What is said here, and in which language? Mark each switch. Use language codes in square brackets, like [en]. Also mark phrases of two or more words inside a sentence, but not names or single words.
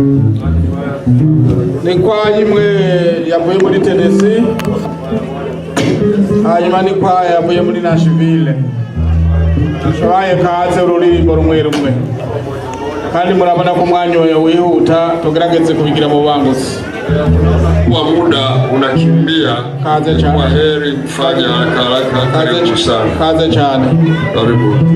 [rn] Ni kwaya imwe yavuye muri Tennessee. Hanyuma ni kwaya yavuye muri Nashville. Turahaye kaze ururirimbo rumwe rumwe. Kandi murabona ko umwanya wihuta, tugerageze kubigira mu bubanguzi. [sw] Kwa muda unakimbia, kwa heri kufanya haraka. Karibu sana. [rn] Kaze cyane. [sw] Karibu.